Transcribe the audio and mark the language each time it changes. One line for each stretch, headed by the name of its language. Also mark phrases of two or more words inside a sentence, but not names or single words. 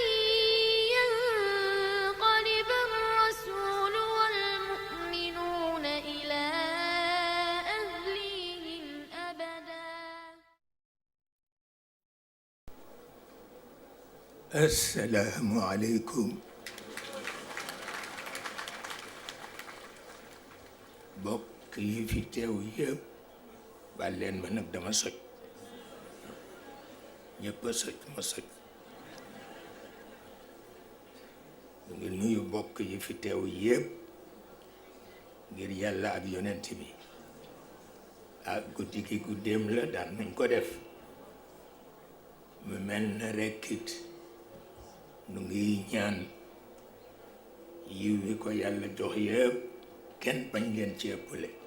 Arabic: ينقلب الرسول والمؤمنون إلى أهليهم أبدا. السلام عليكم.
Wolof: bokk yi fi teew yëpp baal leen ma nag dama soj ñëpp a soj ma soj ñu ngi nuyu bokk yi fi teew yëpp ngir yàlla ak yonent bi ak guddi gi guddeem la daan nañ ko def mu mel na rekkit nu ngi ñaan yiw wi ko yàlla jox yëpp kenn bañ leen ci ëppale